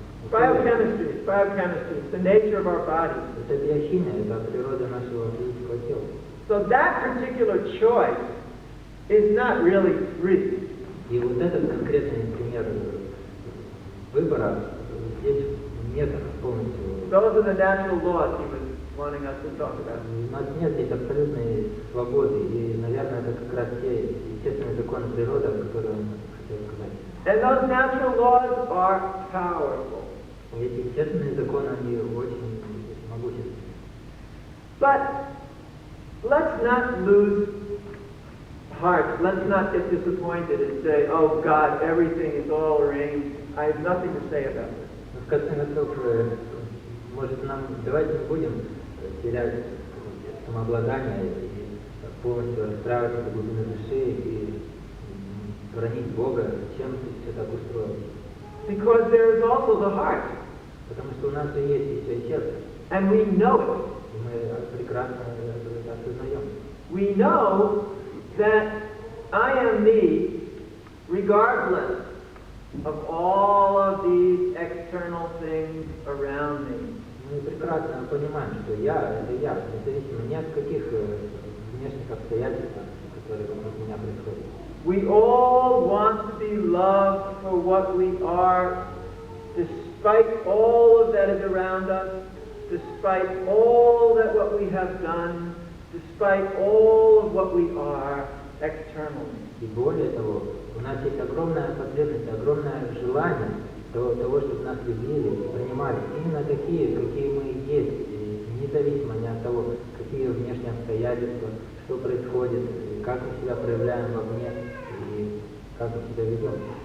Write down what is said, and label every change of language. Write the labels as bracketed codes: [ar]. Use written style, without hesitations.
[en] Biochemistry, it's the nature of our bodies. [ru] Это биохимия, это природа нашего физического тела. [en] So that particular choice is not really free. [ru] И вот этот конкретный пример выбора, здесь нет полностью... [en] Those are the natural laws he was wanting us to talk about. [ru] У нас нет здесь абсолютной свободы, и, наверное, это как раз те естественные законы природы, о которых он хотел сказать. [en] And those natural laws are powerful. [ru] Эти естественные законы, они очень могущественны. [en] But let's not lose heart. Let's not get disappointed and say, oh God, everything is all arranged. I have nothing to say about this. [ru] Но в конце концов, может, нам давайте не будем терять самообладание и полностью расстраиваться до глубины души и бронить Бога, чем все так устроено. [en] Because there is also the heart. [ru] Потому что у нас же есть еще и сердце. [en] And we know it. [ru] И мы прекрасно это осознаем. [en] We know that I am me regardless of all of these external things around me. [ru] Мы прекрасно понимаем, что я — это я, независимо ни от каких внешних обстоятельств, которые вокруг меня происходят. [en] We all want to be loved for what we are, despite all of that is around us, despite all that what we have done, despite all of what we are externally. [ru] И более того, у нас есть огромная потребность, огромное желание того, чтобы нас любили, принимали именно такие, какие мы есть, и независимо ни от того, какие внешние обстоятельства, что происходит, как мы себя проявляем вовне и как мы себя ведем.